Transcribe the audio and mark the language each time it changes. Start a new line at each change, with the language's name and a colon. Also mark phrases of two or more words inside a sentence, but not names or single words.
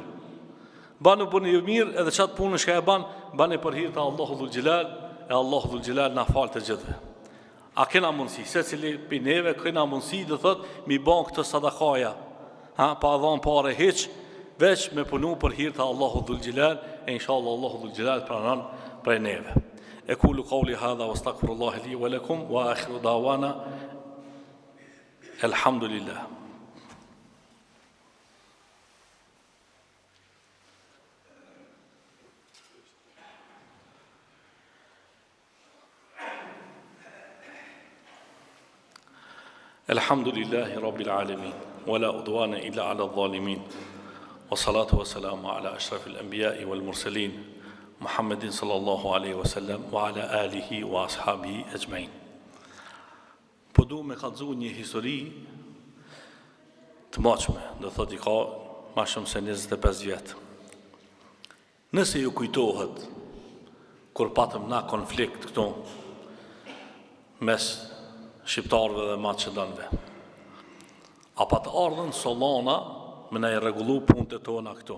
Albanian: Banë burri mirë edhe qatë punë shka e banë e për hirë të
Arabic: الله ذو الجلال,
Albanian: e
Arabic: الله ذو الجلال
Albanian: na falë të gjithve. A kena mundësi, se cili për neve kena mundësi dhe thot, mi ban këtë sadakaja, pa dhanë pare heq, veç me punu për hirë të
Arabic: الله ذو الجلال,
Albanian: e inshallah
Arabic: الله ذو الجلال
Albanian: pranon prej neve.
Arabic: أقول قولي هذا، وأستغفر الله لي ولكم، وآخر دعوانا، الحمد لله. الحمد لله رب العالمين ولا عدوان إلا على الظالمين والصلاة والسلام على أشرف الأنبياء والمرسلين محمد صلى الله عليه وسلم وعلى آله وأصحابه أجمعين.
Albanian: Po du me kallëzu një histori të maqme, do thot I ka ma shumë se 25 vjetë. Nëse ju kujtohet, kur patëm na konflikt këtu, mes shqiptarëve dhe maqedonëve, apa të ardhen Solona me na I rregullu punët e tona këtu.